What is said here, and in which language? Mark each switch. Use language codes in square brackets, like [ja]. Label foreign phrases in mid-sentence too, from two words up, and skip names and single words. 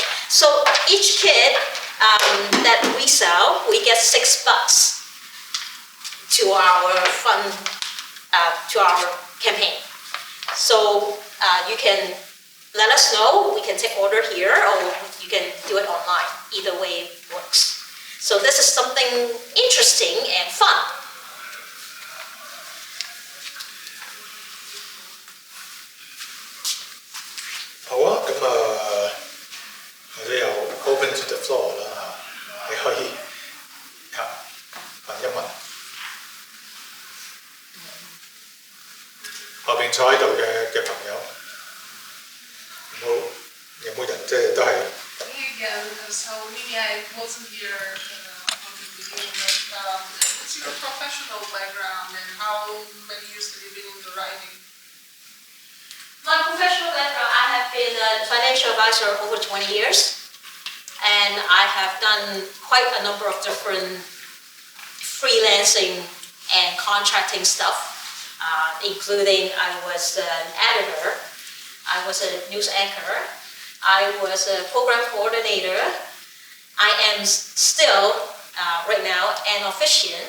[en] So each kit that we sell, we get $6 to our fund, to our campaign. So you can let us know. We can take order here, or you can do it online. Either way works. So this is something interesting and fun. [yue] 好啊，咁或者又 [en] open to the floor [yue] 啦嚇，你可以問一問。後邊坐喺度嘅朋友，有冇人即係都係？ [en] Again, so maybe I wasn't here from the beginning, but what's your professional background and how many years have you been in the writing? My professional background, I have been a financial advisor over 20 years, and I have done quite a number of different freelancing and contracting stuff, including I was an editor, I was a news anchor, I was a program coordinator, I am still, right now, an officiant.